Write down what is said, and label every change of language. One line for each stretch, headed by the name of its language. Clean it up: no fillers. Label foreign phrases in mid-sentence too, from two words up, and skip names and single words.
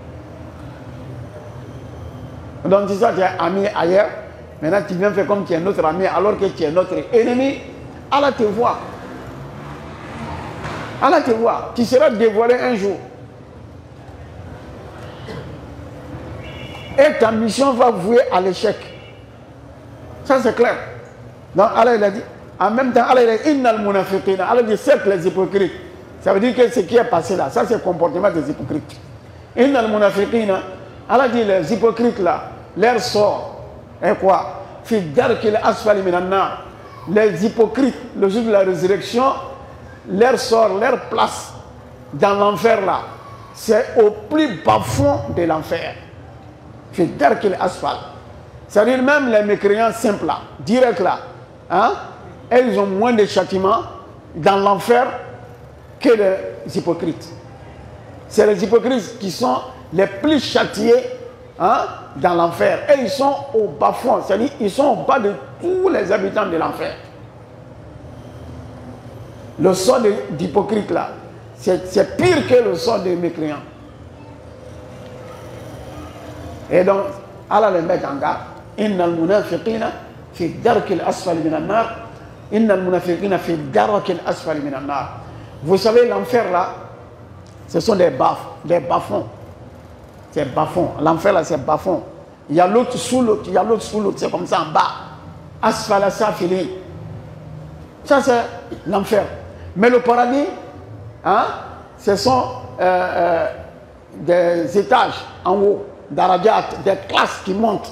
French: Donc si ça tu es ami ailleurs, maintenant tu viens faire comme tu es notre ami alors que tu es notre ennemi, Allah te voit. Allah te voit. Tu seras dévoilé un jour. Et ta mission va vouer à l'échec. Ça c'est clair. Donc Allah il a dit, en même temps Allah il a dit,
Arabic: إن المنافقين.
French: Allah dit, certes les hypocrites. Ça veut dire que ce qui est passé là, ça c'est le comportement des hypocrites.
Arabic: إن المنافقين.
French: Allah dit, les hypocrites là, leur sort est quoi?
Arabic: في الدرك الأسفل من النار.
French: Les hypocrites, le jour de la résurrection, leur sort, leur place dans l'enfer là, c'est au plus bas fond de l'enfer.
Arabic: في الدرك الأسفل.
French: C'est-à-dire même les mécréants simples là, directs là, hein, ils ont moins de châtiments dans l'enfer que les hypocrites. C'est les hypocrites qui sont les plus châtiés, hein, dans l'enfer. Et ils sont au bas fond, c'est-à-dire ils sont au bas de tous les habitants de l'enfer. Le sort d'hypocrite là, c'est pire que le sort des mécréants. Et donc, Allah les met en garde.
Arabic: إن المنافقين في الدرك الأسفل من النار. إن المنافقين في الدرك الأسفل من النار.
French: Vous savez, l'enfer là, Ce sont des bas-fonds. C'est bas-fond. L'enfer là, c'est bas-fond. Il y a l'autre sous l'autre, il y a l'autre sous l'autre. C'est comme ça en bas.
Arabic: أسفل سافلين.
French: Ça, c'est l'enfer. Mais le paradis, hein, ce sont des étages en haut, darajat, des classes qui montent.